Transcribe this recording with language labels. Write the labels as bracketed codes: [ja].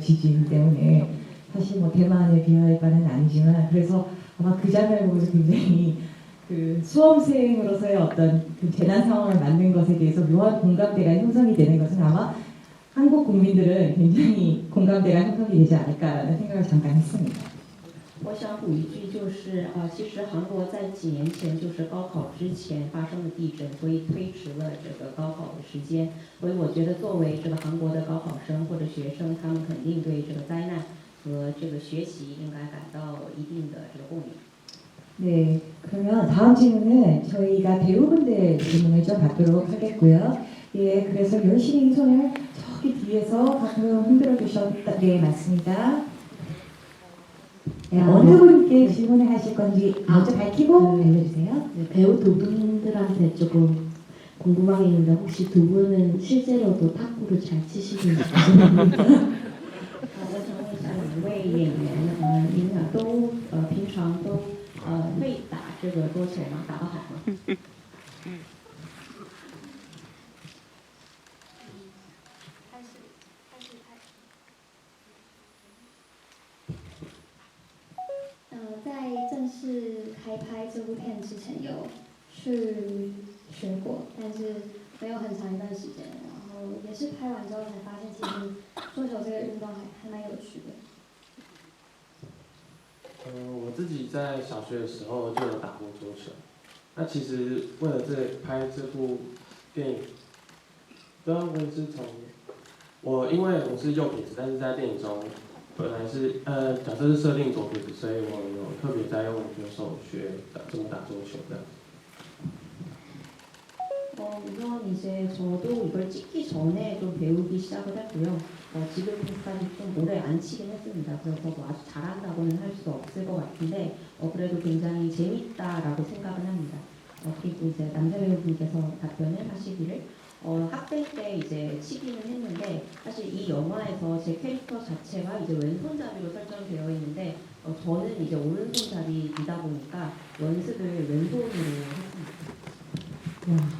[ko] 지진 때문에. 사실 대만에 비할 바는 아니지만 그래서 아마 그 장면을 보면서 굉장히 수험생으로서의 어떤 재난 상황을 만든 것에 대해서 묘한 공감대가 형성이 되는 것은 아마 한국 국민들은 굉장히 공감대가 형성이 되지 않을까라는 생각을 잠깐 했습니다. [zh] 我想补一句，就是其实韩国在几年前就是高考之前发生的地震，所以推迟了这个高考的时间。所以我觉得，作为这个韩国的高考生或者学生，他们肯定对这个灾难和这个学习应该感到一定的这个共鸣。 [ko] 네, 그러면 다음 질문은 저희가 배우분들 질문을 좀 받도록 하겠고요. 예, 그래서 열심히 손을 저기 뒤에서 가끔 흔들어 주셨다. 네, 맞습니다. 네, 어느 분께 질문을 하실 건지 먼저 밝히고 알려주세요. 네, 배우 두 분들한테 조금 궁금한 게 있는데 혹시 두 분은 실제로도 탁구를 잘 치시는지 궁금합니다. [zh] 我想问一下两位演员，您俩都平常都会打这个桌球吗？打得好吗？在正式开拍这部片之前有去学过，但是没有很长一段时间。然后也是拍完之后才发现，其实桌球这个运动还蛮有趣的。我自己在小学的时候就有打过桌球。那其实为了拍这部电影，对啊，我也是因为我是右撇子，但是在电影中本来是角色是设定左撇子，所以我有特别在用左手学怎么打桌球这样。 [ko] 우선 이제 저도 이걸 찍기 전에 좀 배우기 시작을 했고요. 지금까지 좀 오래 안 치긴 했습니다. 그래서 뭐 아주 잘한다고는 할 수 없을 것 같은데 그래도 굉장히 재밌다라고 생각을 합니다. 그리고 이제 남자 배우분께서 답변을 하시기를 학생 때 이제 치기는 했는데 사실 이 영화에서 제 캐릭터 자체가 이제 왼손잡이로 설정되어 있는데 저는 이제 오른손잡이이다 보니까 연습을 왼손으로 했습니다.